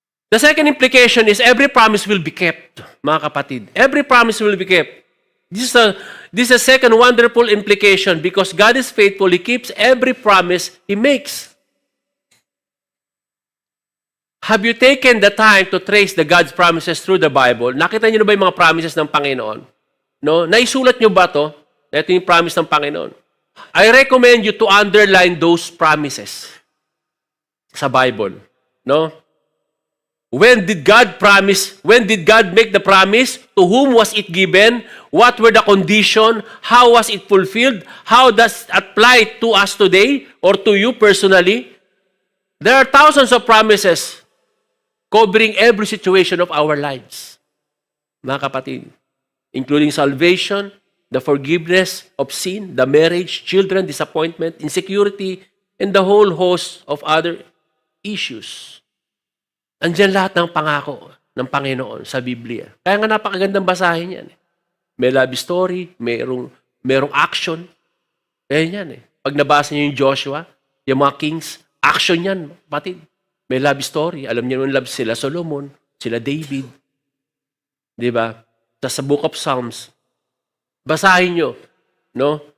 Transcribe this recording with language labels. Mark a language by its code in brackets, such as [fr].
[en] The second implication is every promise will be kept, [tl] mga kapatid. [en] Every promise will be kept. This is a second wonderful implication because God is faithful. He keeps every promise He makes. Have you taken the time to trace the God's promises through the Bible? [tl] Nakita niyo na ba yung mga promises ng Panginoon? No? Naisulat niyo ba to? Ito yung promise ng Panginoon. [en] I recommend you to underline those promises sa Bible. No? When did God make the promise? To whom was it given? What were the conditions? How was it fulfilled? How does it apply to us today or to you personally? There are thousands of promises covering every situation of our lives. [tl] Mga kapatid, [en] including salvation, the forgiveness of sin, the marriage, children, disappointment, insecurity, and the whole host of other issues. [tl] Andiyan lahat ng pangako ng Panginoon sa Biblia. Kaya nga napakagandang basahin yan. May love story, merong action. Ayan yan eh. Pag nabasa niyo yung Joshua, yung mga kings, action yan, kapatid. May love story. Alam niyo yung love sila Solomon, sila David. Di ba? Sa Book of Psalms. Basahin niyo. No?